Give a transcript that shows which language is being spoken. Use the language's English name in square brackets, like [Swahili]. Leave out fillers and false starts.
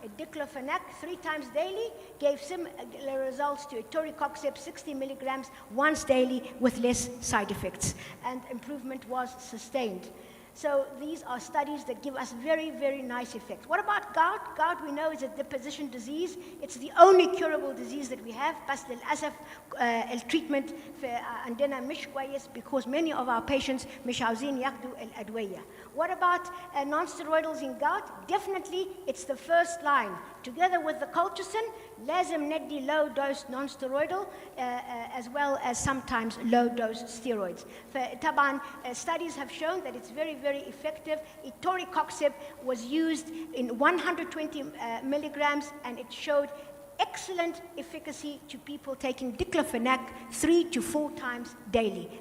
[English] Diclofenac 3 times daily gave similar results to etoricoxib 60 mg once daily with less side effects, and improvement was sustained. So these are studies that give us very nice effects. What about gout? Gout, we know, is a deposition disease. It's the only curable disease that we have. [Arabic] بس للأسف التريتمنت عندنا مش كويس [English] because many of our patients [Arabic] مش عاوزين ياخدوا الأدوية. [English] What about non-steroidals in gout? Definitely, it's the first line. Together with the colchicine, [Arabic] لازم ندي [English] low dose non-steroidal as well as sometimes low dose steroids. طبعا studies have shown that it's very effective. Etoricoxib was used in 120 milligrams, and it showed excellent efficacy to people taking diclofenac 3 to 4 times daily.